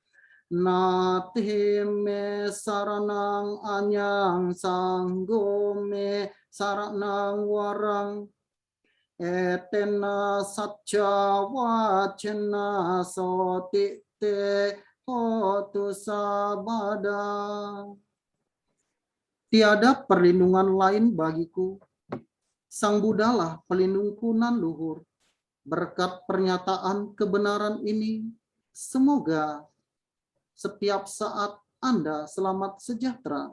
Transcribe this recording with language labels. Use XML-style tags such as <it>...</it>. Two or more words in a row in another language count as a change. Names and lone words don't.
<pi>Nati me saranang anyang sanggo me saranang warang etena sacha wacena soti te hotu sabada.</pi> <id>Tiada perlindungan lain bagiku. Sang Buddhalah pelindungku nan luhur. Berkat pernyataan kebenaran ini, semoga setiap saat Anda selamat sejahtera.</id>